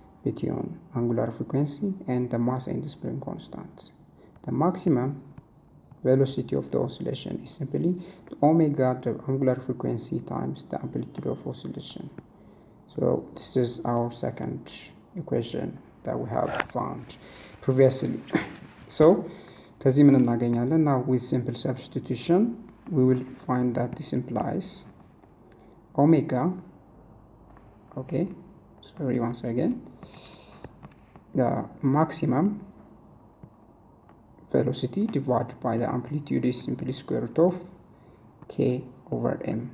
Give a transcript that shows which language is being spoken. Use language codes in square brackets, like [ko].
[en] between angular frequency and the mass and the spring constant. The maximum velocity of the oscillation is simply the omega the angular frequency times the amplitude of oscillation. So this is our second equation that we have found previously. [am] So ከዚህ ምን እናገኛለን? [en] Now with simple substitution we will find that this implies omega, okay, sorry, once again, the maximum velocity divided by the amplitude is simply square root of k over m.